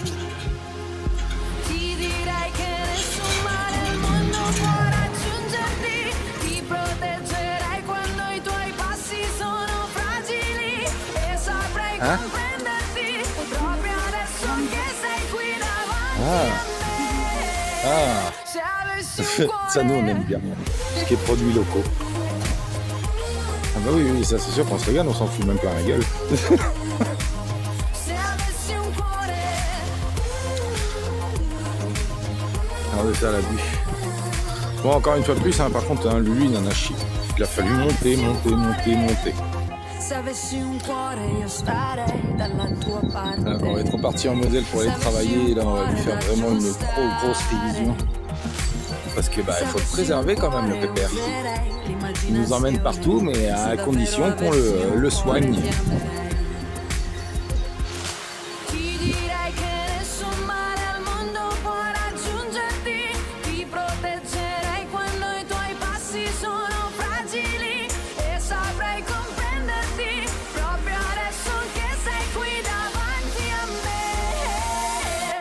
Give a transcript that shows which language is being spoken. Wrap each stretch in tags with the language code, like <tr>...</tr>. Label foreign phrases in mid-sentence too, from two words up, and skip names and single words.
<it>Ti direi che nessun male al mondo può raggiungerti, ti proteggerei quando i tuoi passi sono fragili e saprei comprenderti proprio adesso che sei qui davanti a me. Se avessi un cuore,</it> <fr>Ça nous on aime bien, ce qui est produits locaux. Ah bah oui, ça c'est sûr qu'on se regarde, on s'en fout même plein la gueule.</fr> <it>se avessi un cuore.</it> <fr>Alors de ça la bûche. Bon, encore une fois de plus, hein, par contre, hein, Lulu il en a chié. Il a fallu monter.</fr> <it>Se avessi un cuore io starei dalla tua parte.</it> <fr>Alors, on va être reparti en Moselle pour aller travailler, et là on va lui faire vraiment une grosse révision. Parce que bah il faut le préserver quand même le pépère. Il nous emmène partout, mais à condition qu'on le soigne.</fr> <it>Ti direi che nessun male al mondo può raggiungerti, ti proteggerei quando i tuoi passi sono fragili e saprei comprenderti proprio adesso che sei qui davanti a me.</it>